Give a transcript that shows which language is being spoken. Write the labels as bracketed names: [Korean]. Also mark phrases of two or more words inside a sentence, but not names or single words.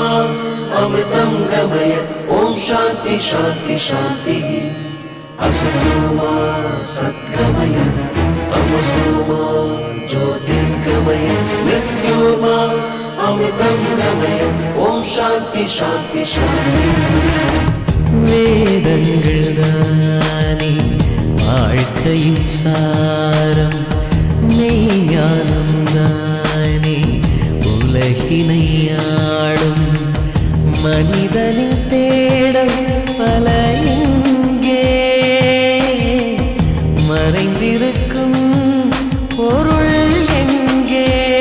[Sanskrit] अमृतं गमय ओम शांति शांति शांति असतोमा सद्गमय तमसोमा ज्योतिर्गमय मृत्योर्मा अमृतं गमय ओम शांति शांति शांति [Tamil] வேதங்கள் தானே வாழ்க்கையின் சாரம், மெய்ஞானம் தானே உலகினை ஆளும், மனிதனின் தேடம் பல இங்கே மறைந்திருக்கும் பொருள் எங்கே,